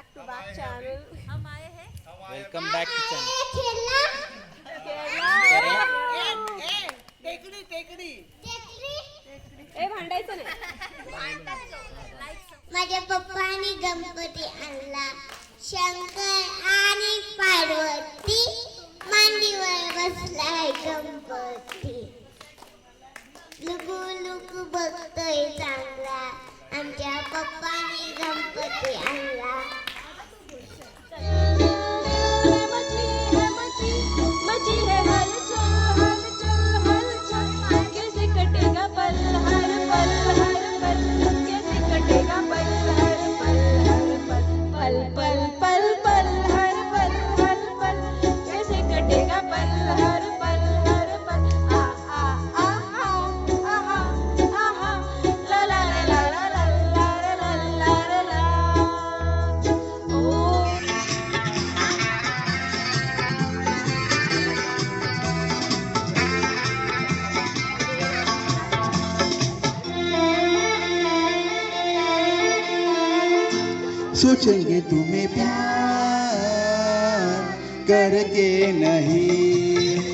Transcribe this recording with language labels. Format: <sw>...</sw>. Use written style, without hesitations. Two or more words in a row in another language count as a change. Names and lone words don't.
<en>back channel. welcome back to channel.</en> <mr>ए भांडायचं नाही. माझ्या पप्पानी गणपती आणला. शंकर आणि पार्वती मांडीवर बसलाय गणपती. लुकू लुकू बघतोय चांगला. आमच्या पप्पानी गणपती आणला.</mr> <hi>मची है हलचल हलचल हलचल कैसे कटेगा पल हर पल कैसे कटेगा पल हर पल पल पल हर पल कैसे कटेगा पल हर पल आ आ आ आ आ आ ला ला ला ला ला ला ला ला ला ओ सोचेंगे तुम्हें प्यार करके नहीं.</hi>